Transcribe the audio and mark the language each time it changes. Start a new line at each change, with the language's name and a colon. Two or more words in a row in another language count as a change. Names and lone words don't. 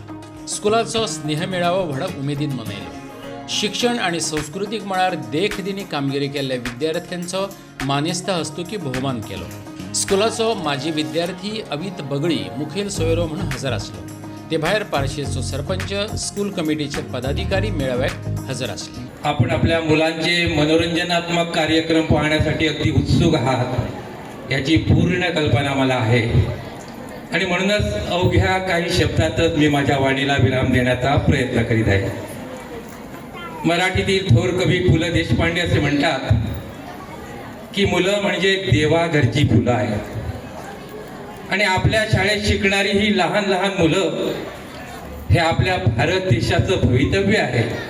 Konkani: स्कुलाचो स्नेह मेळावो व्हड उमेदीन मनयलो. शिक्षण आणि संस्कृतीक मळार देख दिनी कामगिरी केल्ल्या विद्यार्थ्यांचो मानेस्त हस्तुकी भोवमान केलो. स्कुलाचो माजी विद्यार्थी अवित बगळी मुखेल सोयरो म्हणून हजर आसलो. ते भायर पारशेचो सरपंच स्कूल कमिटीचे पदाधिकारी मेळाव्याक हजर आसले.
Marathi: आपण आपल्या मुलांचे मनोरंजनात्मक कार्यक्रम पाहण्यासाठी अगदी उत्सुक आहात याची पूर्ण कल्पना मला आहे आणि म्हणूनच अवघ्या काही शब्दातच मी माझ्या वाणीला विराम देण्याचा प्रयत्न करीत आहे. मराठीतील थोर कवी पु ल देशपांडे असे म्हणतात की मुलं म्हणजे देवाघरची फुलं आहेत आणि आपल्या शाळेत शिकणारी ही लहान लहान मुलं हे आपल्या भारत देशाचं भवितव्य आहे